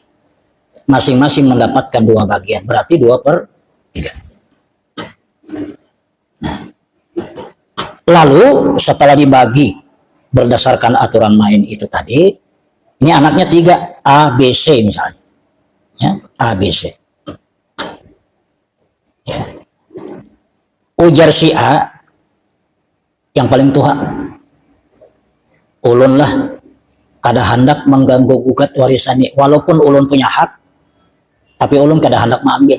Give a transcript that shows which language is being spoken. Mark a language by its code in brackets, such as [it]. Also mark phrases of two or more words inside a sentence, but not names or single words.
[id] Masing-masing mendapatkan 2 bagian, berarti 2/3. Nah, lalu setelah dibagi berdasarkan aturan main itu tadi, ini anaknya 3, A, B, C misalnya. Ya, A, B, C. Ya. [bjn] Ujar si A yang paling tua, ulun lah kada hendak mengganggu gugat warisan ini, walaupun ulun punya hak, tapi ulun kada hendak mengambil.